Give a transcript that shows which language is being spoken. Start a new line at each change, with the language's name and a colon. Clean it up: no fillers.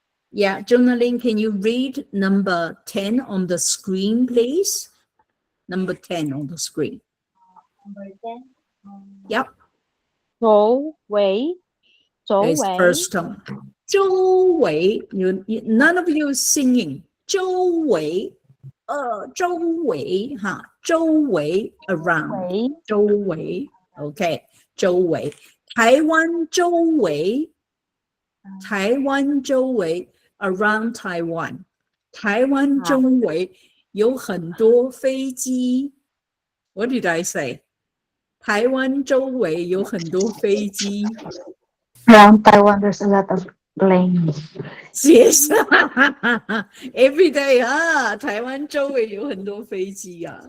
English: Yeah, Jonaline, can you read number 10 on the screen, please? Number 10 on the screen. Number 10. Yep.
Chinese: 周围
English: It's first tone. 周围, none of you is singing.
Chinese: 周围, 周围,周围, around. 周围, okay. 周围, 台湾周围, 台湾周围,
English: around Taiwan.
Chinese: 台湾周围有很多飞机.
English: What did I say?
Chinese: 台湾周围有很多飞机.
English: Around Taiwan, there's a lot of planes. Yes. Every day,
Chinese: 台湾周围有很多飞机啊。